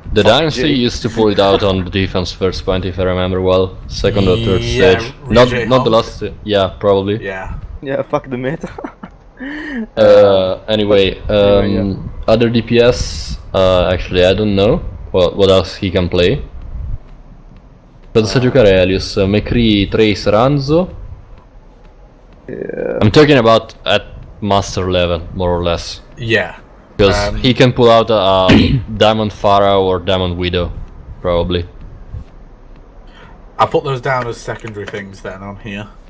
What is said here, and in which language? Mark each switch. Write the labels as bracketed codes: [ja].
[en] Dynasty used to pull it out on the defense first point, if I remember well. Second or third Yeah, stage. Rijay Not the Hulk. last. Yeah, probably. Yeah. Yeah, fuck the meta. Anyway, other DPS. Actually, I don't know what else he can play. [it] Penso giocare Helios, McCree, Trace, Ranzo. [en] I'm talking about at master level, more or less. Yeah. Because he can pull out a Diamond Pharah or Diamond Widow, probably. I'll put those down as secondary things then on here.